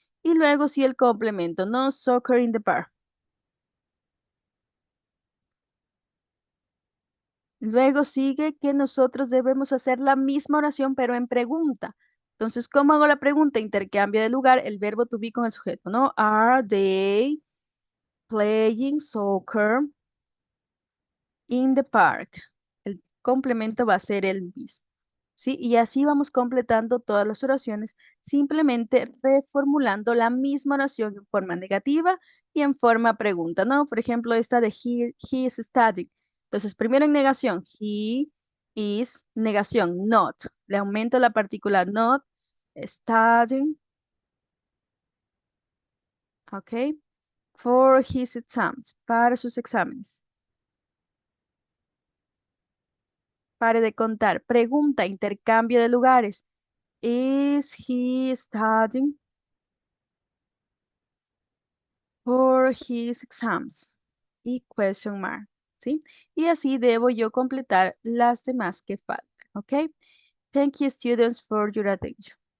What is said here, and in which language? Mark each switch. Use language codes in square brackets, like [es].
[es] Y luego sí el complemento, no [en] soccer in the park. [es] Luego sigue que nosotros debemos hacer la misma oración, pero en pregunta. Entonces, ¿cómo hago la pregunta? Intercambio de lugar el verbo to be con el sujeto, ¿no? [en] Are they playing soccer in the park? [es] El complemento va a ser el mismo. ¿Sí? Y así vamos completando todas las oraciones, simplemente reformulando la misma oración en forma negativa y en forma pregunta, ¿no? Por ejemplo, esta de [en] he is studying. [es] Entonces, primero en negación, he is, negación, not. Le aumento la partícula not, studying, ¿ok? [en] For his exams, [es] para sus exámenes. Pare de contar. Pregunta, intercambio de lugares. [en] Is he studying for his exams? [es] Y question mark, ¿sí? Y así debo yo completar las demás que faltan, ¿ok? [en] Thank you, students, for your attention.